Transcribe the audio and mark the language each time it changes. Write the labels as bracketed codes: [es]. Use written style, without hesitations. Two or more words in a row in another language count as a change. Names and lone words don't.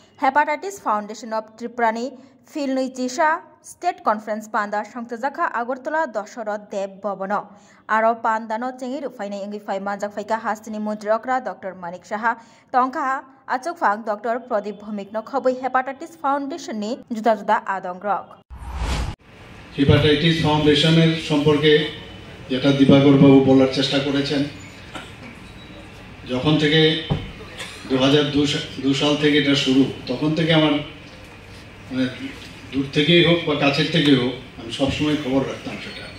[trp] हेपाटाइटिस फाउंडेशन ऑफ त्रिपुरानि फिलनुइचिसा [en] state conference [trp] पांदा संतजाखा आगरतला दशरथ देव भवन आरो पांदानो चेंगी रुफाइने इंगि फाइ मानजाक फाइका हास्तिनि मंत्री अक्रा डॉक्टर मानिक साहा तंका आचक फांग डॉक्टर प्रदीप भौमिकनो खबै हेपाटाइटिस फाउंडेशन नि जुदा जुदा आदंग्रक [bn] हेपाटाइटिस फाउंडेशনের সম্পর্কে যেটা দিবাকর বাবু বলার চেষ্টা করেছেন যখন থেকে 2002 সাল থেকে এটা শুরু তখন থেকে আমার মানে দূর থেকেই হোক বা কাছের থেকেই হোক আমি সবসময় খবর রাখতাম সেটা